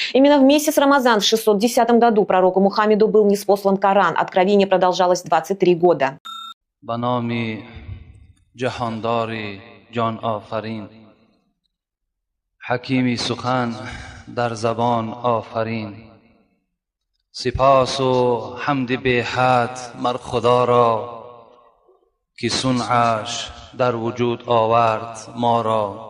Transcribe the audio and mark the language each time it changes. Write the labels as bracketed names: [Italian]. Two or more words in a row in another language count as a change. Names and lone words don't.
[Russian] Именно в месяц Рамазан в 610 году пророку Мухаммеду был ниспослан Коран. Откровение продолжалось 23 года. [Tajik] به نام جهانداری جان آفرین، حکیمی سخن در زبان آفرین. سپاس و حمد به حد مر خدا را که صنعش در وجود آورد ما را.